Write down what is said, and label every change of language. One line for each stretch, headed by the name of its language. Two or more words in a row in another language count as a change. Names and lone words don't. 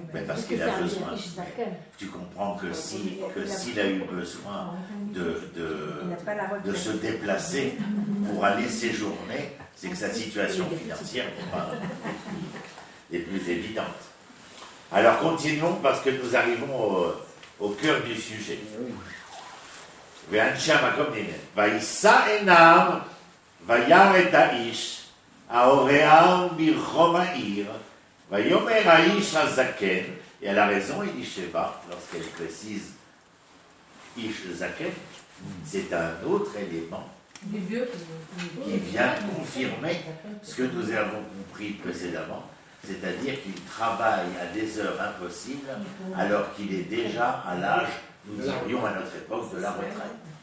French: Mais parce qu'il a besoin. Tu comprends que s'il a eu besoin de se déplacer pour aller séjourner, c'est que sa situation financière n'est pas les plus évidentes. Alors continuons parce que nous arrivons au cœur du sujet.
Hebrew: ואנשי המקום נראה, וישא עיניו, וירא את האיש, ההוראה ברחוב העיר, ויאמר האיש הזקן,
French: et elle a raison, Elisheva, lorsqu'elle précise
Hebrew: איש זקן,
French: c'est un autre élément qui vient confirmer ce que nous avons compris précédemment, c'est-à-dire qu'il travaille à des heures impossibles alors qu'il est déjà à l'âge, nous dirions à notre époque, de la retraite.